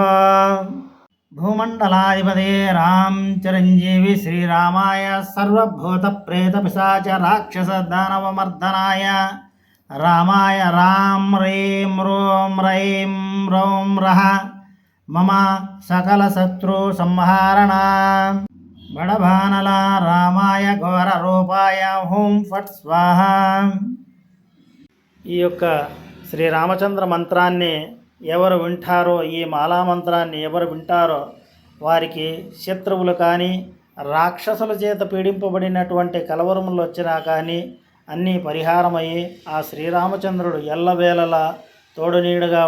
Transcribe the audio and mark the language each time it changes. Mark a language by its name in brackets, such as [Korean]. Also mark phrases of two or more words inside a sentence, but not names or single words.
[Sanskrit] भूमण्डलाधिपते राम चिरञ्जीवी श्रीरामाय सर्वभूतप्रेतपिशाच राक्षसदानवमर्दनाय रामाय राम ह्रीं रों रैं रौं रः मम सकलशत्रुसंहारणा। बड़भानला रामाय घोर रूपाय हूं फट् स्वाहा। [Telugu] ఈ యొక్క శ్రీరామచంద్ర మంత్రాన్ని ఎవరు వింటారో, ఈ మాలా మంత్రాన్ని ఎవరు వింటారో వారికి శత్రువులు కానీ రాక్షసుల చేత పీడింపబడినటువంటి కలవరములు వచ్చినా కానీ అన్నీ పరిహారమయ్యి ఆ శ్రీరామచంద్రుడు ఎల్లవేళలా తోడునీడగా ఉంటాడు.